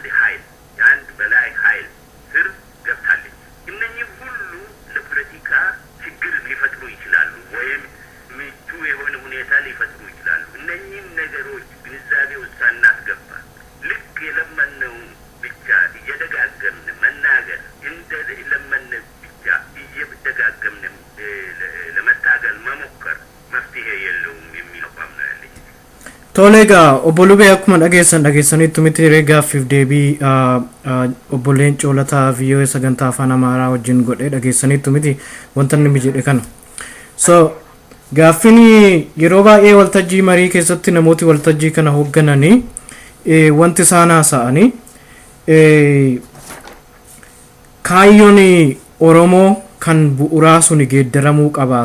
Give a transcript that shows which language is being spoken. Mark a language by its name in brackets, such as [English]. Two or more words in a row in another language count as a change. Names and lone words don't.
[Amharic] ኃይል የአንድ በላይ ኃይል ስር ገብታለች። እነኚህ ሁሉ ለፖለቲካ ችግር ሊፈጥሩ ይችላሉ ወይም ምቹ የሆነ ሁኔታ ሊፈጥሩ ይችላሉ። እነኚህ ነገሮች ግንዛቤ ውስጥ ሳናስገባ ልክ የለመነውን ብቻ እየደጋገምን መናገር እንደ ለመነ ብቻ እየደጋገምን ለመታገል መሞከር መፍትሄ የለውም የሚል አቋም ነው ያለኝ። [Oromo] ቶሌጋ Obbo Lubee akkuma dhageessanitti miti Gaaffiif deebii Obbo Leencoo Lataa VOA sagantaa afaan Amaaraa wajjin godhee dhageessanitti miti wanta inni jedhe kana. So gaaffiin yeroo baay'ee waltajjii marii keessatti namooti waltajjii kana hooggananii wanti isaan haasa'anii kaayyoon Oromoo kan bu'uuraa sun geeddaramuu qaba.